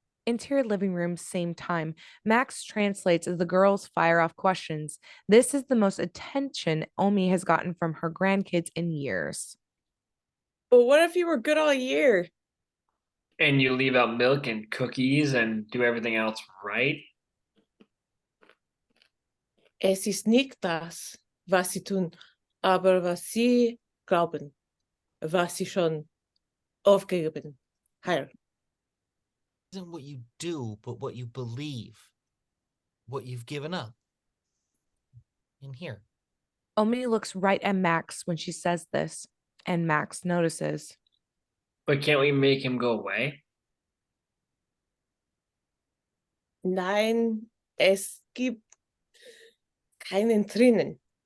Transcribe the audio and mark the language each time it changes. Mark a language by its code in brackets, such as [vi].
[en] Interior living room, same time. Max translates as the girls fire off questions. This is the most attention Omi has gotten from her grandkids in years. But what if you were good all year? And you leave out milk and cookies and do everything else right? [de] Es ist nicht das, was sie tun, aber was sie glauben, was sie schon aufgegeben haben. [en] Isn't what you do, but what you believe. What you've given up. In here. Omi looks right at Max when she says this, and Max notices. But can't we make him go away? [de] Nein, es gibt keinen drinnen.